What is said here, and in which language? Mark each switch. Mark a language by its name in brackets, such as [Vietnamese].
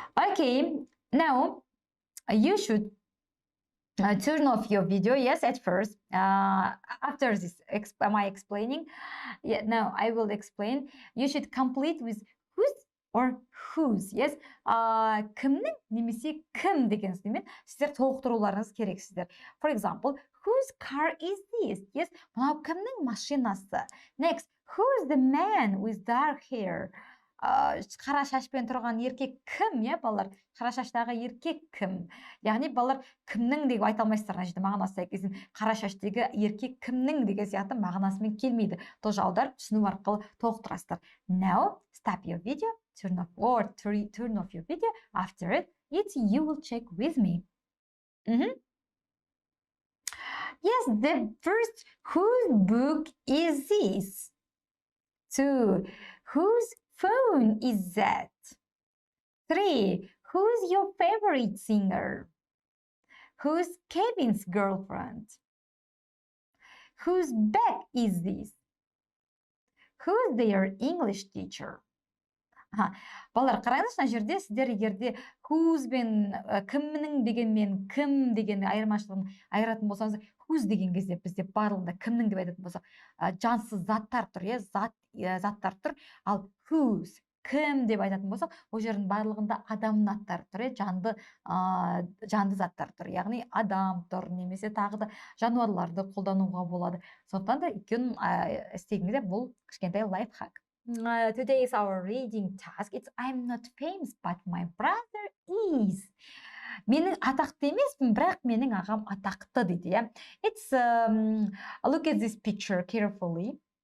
[English] Okay, now you should turn off your video, yes, at first. After this, my explaining, yeah, now I will explain. You should complete with whose or whose, yes. [Kazakh] Кімнің немесе кім деген сөзбен сіздер толықтыруларыңыз керексіздер. [English] For example, whose car is this? [Kazakh] Yes, мынау кімнің машинасы? [English] Next, who's the man with dark hair? [Kazakh] Қара шашпен тұрған еркек кім, е, балалар? Қара шаштағы еркек кім? Яғни балалар кімнің деп айта алмайсыздар, мына жерде мағынасы сәйкес. Қара шаштағы еркек кімнің деген сияқты мағынасымен келмейді. Тоже аударып түсіну арқылы толықтырасыздар. [English] Now, stop your video, turn off your video. After it, you will check with me. Yes, the first, whose book is this? 2, whose phone is that? 3, who's your favorite singer? Who's Kevin's girlfriend? Whose bag is this? Who's their English teacher? [Kazakh] Балалар, қараңызшы, мына жерде сіздер егерде whose бен кімнің дегенмен кім деген айырмашылығын айыратын болсаңыз, whose деген кезде бізде барлығында кімнің деп айтатын болсақ, жансыз заттар тұр, заттар тұр. Ал whose, кім деп айтатын болсақ, ол жердің барлығында адамның аттары тұр, жанды заттар тұр. Яғни адам тұр, немесе тағы да жануарларды қолдануға болады. Сондықтан да екеуін істегенде бұл кішкентай лайфхак. [English] Today is our reading task. It's I'm not famous, but my brother is. [Kazakh] Менің атақты емеспін, бірақ менің ағам атақты дейді. [English] It's look at this picture carefully.